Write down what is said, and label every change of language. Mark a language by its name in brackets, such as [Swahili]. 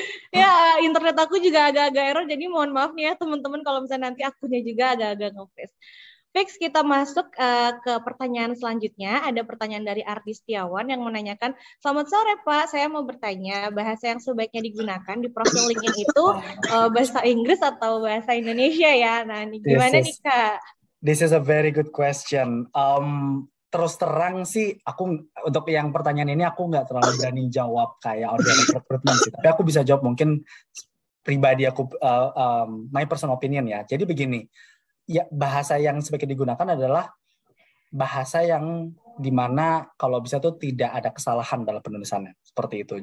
[Indonesian] Ya, internet aku juga agak-agak error, jadi mohon maaf nih ya teman-teman kalau misalnya nanti akunnya juga agak-agak nge-freeze. Fix, kita masuk ke pertanyaan selanjutnya. Ada pertanyaan dari Ardi Setiawan yang menanyakan, selamat sore Pak, saya mau bertanya, bahasa yang sebaiknya digunakan di profil LinkedIn itu bahasa Inggris atau bahasa Indonesia ya? Nah, ini gimana nih Kak? [English] This is a very good question. [Indonesian] Terus terang sih, aku untuk yang pertanyaan ini aku nggak terlalu berani jawab kayak audience recruitment sih. Tapi aku bisa jawab mungkin pribadi aku, my personal opinion ya. Jadi begini, ya bahasa yang sebaiknya digunakan adalah bahasa yang dimana kalau bisa tuh tidak ada kesalahan dalam penulisannya seperti itu.